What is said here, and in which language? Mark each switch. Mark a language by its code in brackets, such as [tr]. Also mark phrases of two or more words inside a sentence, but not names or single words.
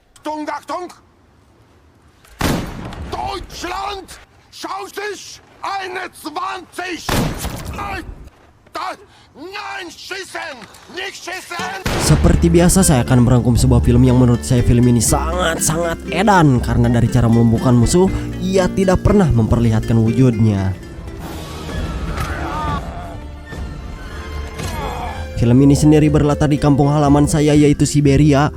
[de] Achtung, Achtung! Deutschland schaut sich 21! Nein, schießen! Nicht schießen! [id] Seperti biasa saya akan merangkum sebuah film yang menurut saya film ini sangat-sangat edan. Karena dari cara melumpuhkan musuh, ia tidak pernah memperlihatkan wujudnya. Film ini sendiri berlatar di kampung halaman saya yaitu Siberia.